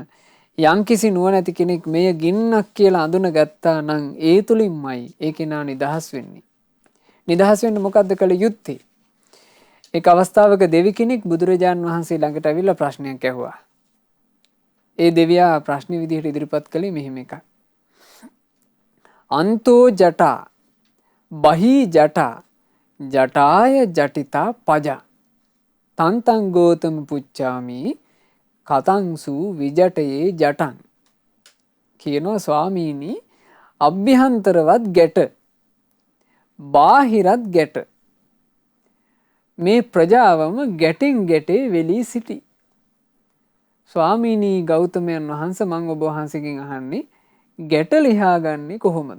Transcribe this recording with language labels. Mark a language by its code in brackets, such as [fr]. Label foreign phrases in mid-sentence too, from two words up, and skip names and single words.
[si] යම්කිසි නුවණැති කෙනෙක් මෙය ගින්නක් කියලා අඳුන ගත්තා නම් ඒ තුලින්මයි ඒ කෙනා නිදහස් වෙන්නේ. නිදහස් වෙන්න මොකද්ද කළ යුත්තේ? එක් අවස්ථාවක දෙවි කෙනෙක් බුදුරජාන් වහන්සේ ළඟට ඇවිල්ලා ප්‍රශ්නයක් ඇහුවා. ඒ දෙවියා ප්‍රශ්න විදිහට ඉදිරිපත් කළේ මෙහෙම එකක්. [pi] අන්තෝ ජටා බහී ජටා ජටාය ජටිතා පජා තන්තං ගෝතම පුච්චාමි කතංසු විජටයේ ජටන් [si] කියනවා ස්වාමීනි අභ්‍යන්තරවත් ගැට බාහිරත් ගැට මේ ප්‍රජාවම ගැටෙන් ගැටේ වෙලී සිටි. ස්වාමීනී ගෞතමයන් වහන්සේ මම ඔබ වහන්සේගෙන් අහන්නේ ගැට ලියාගන්නේ කොහොමද?